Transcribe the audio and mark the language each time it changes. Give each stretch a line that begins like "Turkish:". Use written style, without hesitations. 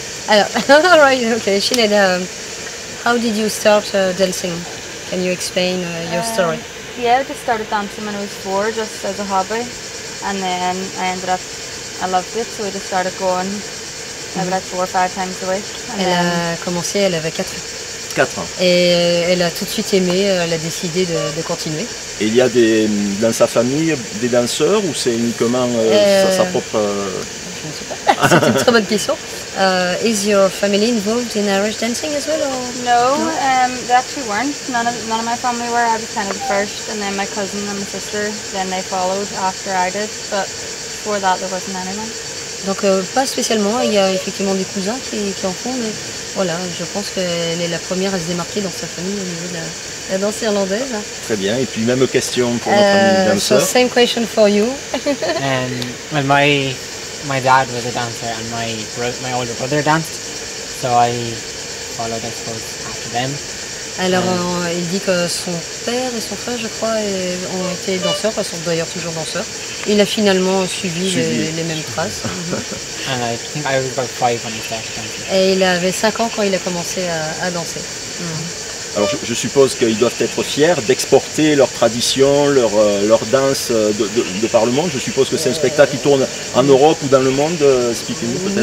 French: Alors,
English: right, okay, Sinead, how did you start dancing? Can you explain your story? Yeah, I just started dancing when I was 4, just as a hobby, and then I loved it, so I just started going maybe like 4 or 5 times a week. And
French: Elle a commencé, elle avait 4 ans. 4 ans. Et elle a tout de suite aimé, elle a décidé de continuer. Et il y a dans sa famille des danseurs ou c'est uniquement sa propre... Je ne sais pas, c'est une très bonne question.
English: Is your family involved in Irish dancing as well? Or? No, they actually weren't. None of my family were. I was kind of the first, and then my cousin and my sister, then they followed after I did. But before that, there wasn't anyone.
French: Donc pas spécialement, il y a effectivement des cousins qui en font, mais voilà, je pense qu'elle est la première à se démarquer dans sa famille au niveau de la danse irlandaise. Très bien, et puis même question pour notre ami danseur.
English: So same question for you. Well, my dad was a dancer and my older brother danced, so I followed, I suppose, after them.
French: Alors il dit que son père et son frère, je crois, ont été danseurs, ils sont d'ailleurs toujours danseurs. Il a finalement suivi les mêmes traces.
English: And I think I was about 5 when I started dancing.
French: Et il avait 5 ans quand il a commencé à danser. Alors je suppose qu'ils doivent être fiers d'exporter leur tradition, leur danse de par le monde. Je suppose que c'est un spectacle qui tourne en Europe ou dans le monde, speaking peut-être.